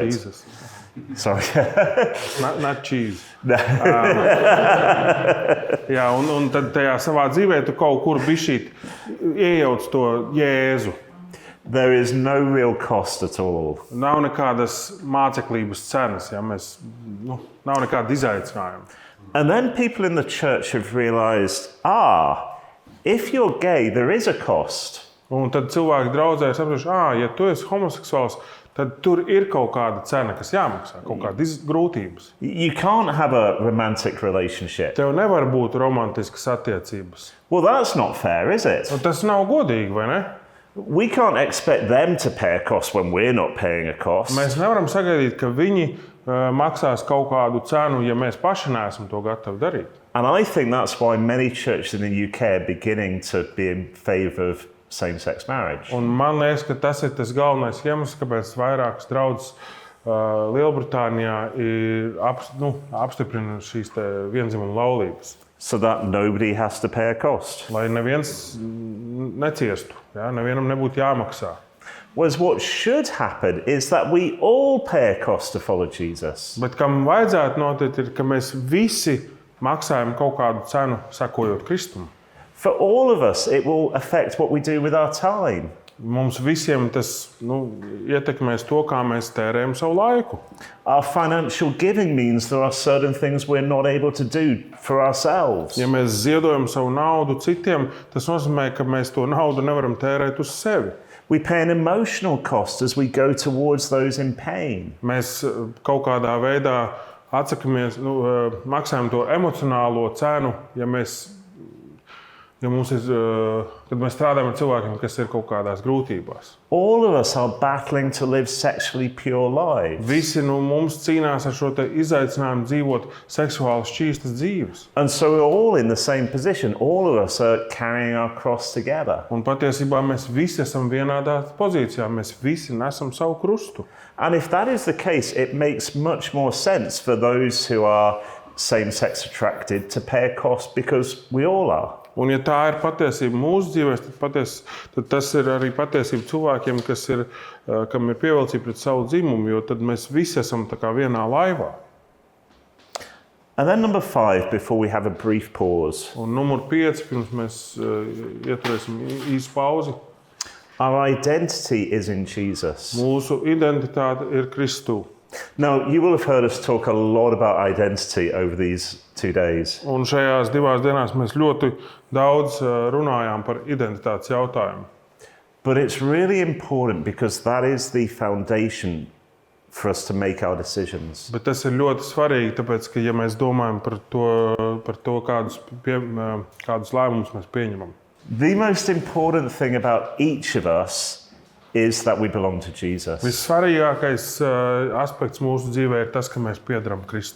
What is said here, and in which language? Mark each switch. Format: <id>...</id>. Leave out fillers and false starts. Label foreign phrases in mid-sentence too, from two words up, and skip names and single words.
<en>Jesus. Sorry. Not cheese.</en> <lv>Jā, un tad tajā savā dzīvē tu kaut kur bišķīt iejauc to Jēzu.</lv> <en>There is no real cost at all.</en> <lv>Nav nekādas māceklības cenas, ja mēs, nav nekāda izaicinājuma.</lv> <en>And then people in the church have realized, if you're gay, there is a cost.</en> <lv>Un tad cilvēki draudzē sapratuši, ja tu esi homoseksuāls, tad tur ir kaut kāda cena, kas jāmaksā, kaut kādas grūtības.</lv> <en>You can't have a romantic relationship.</en> <lv>Tev nevar būt romantiskas attiecības.</lv> <en>Well, that's not fair, is it?</en> <lv>Un tas nav godīgi, vai ne?</lv> <en>We can't expect them to pay a cost when we're not paying a cost.</en> <lv>Mēs nevaram sagaidīt, ka viņi maksās kaut kādu cenu, ja mēs paši neesam to gatavi darīt.</lv> <en>And I think that's why many churches in the UK are beginning to be in favour of same-sex marriage.</en> <lv>Un man liekas, ka tas ir tas galvenais iemesls, kāpēc vairākas draudzes Lielbritānijā apstiprina šīs viendzimuma laulības.</lv> <en>So that nobody has to pay a cost.</en> <lv>Lai neviens neciestu, ja? Nevienam nebūtu jāmaksā.</lv> <en>Whereas what should happen is that we all pay a cost to follow Jesus.</en> <lv>Bet kam vajadzētu notikt, ir, ka mēs visi maksājam kaut kādu cenu, sekojot Kristum.</lv> <en>For all of us, it will affect what we do with our time.</en> <lv>Mums visiem tas ietekmēs to, kā mēs tērējam savu laiku.</lv> <en>Our financial giving means there are certain things we're not able to do for ourselves.</en> <lv>Ja mēs ziedojam savu naudu citiem, tas nozīmē, ka mēs to naudu nevaram tērēt uz sevi.</lv> <en>We pay an emotional cost as we go towards those in pain.</en> <lv>Mēs kaut kādā veidā atsakamies, maksājam to emocionālo cenu, kad mēs strādājam ar cilvēkiem, kas ir kaut kādās grūtībās.</lv> <en>All of us are battling to live sexually pure lives.</en> <lv>Visi mums cīnās ar šo izaicinājumu dzīvot seksuāli šķīstas dzīves.</lv> <en>And so we're all in the same position. All of us are carrying our cross together.</en> <lv>Un patiesībā mēs visi esam vienādā pozīcijā, mēs visi nesam savu krustu.</lv> <en>And if that is the case, it makes much more sense for those who are same-sex attracted to pay a cost because we all are.</en> <lv>Un ja tā ir patiesība mūsu dzīvēs, tad tas ir arī patiesība cilvēkiem, kam ir pievilcība pret savu dzimumu, jo tad mēs visi esam tā kā vienā laivā.</lv> <en>And then number 5, before we have a brief pause.</en> <lv>Un numur 5, pirms mēs ieturēsim īsu pauzi.</lv> <en>Our identity is in Jesus.</en> <lv>Mūsu identitāte ir Kristū.</lv> <en>Now, you will have heard us talk a lot about identity over these 2 days.</en> <lv>Un šajās 2 dienās mēs ļoti daudz runājām par identitātes jautājumu.</lv> <en>But it's really important because that is the foundation for us to make our decisions.</en> <lv>Bet tas ir ļoti svarīgi, tāpēc, ka ja mēs domājam par to kādus lēmumus mēs pieņemam.</lv> <en>The most important thing about each of us is that we belong to Jesus.</en> <lv>Vissvarīgākais aspekts mūsu dzīvē ir tas, ka mēs piederam Kristu.</lv>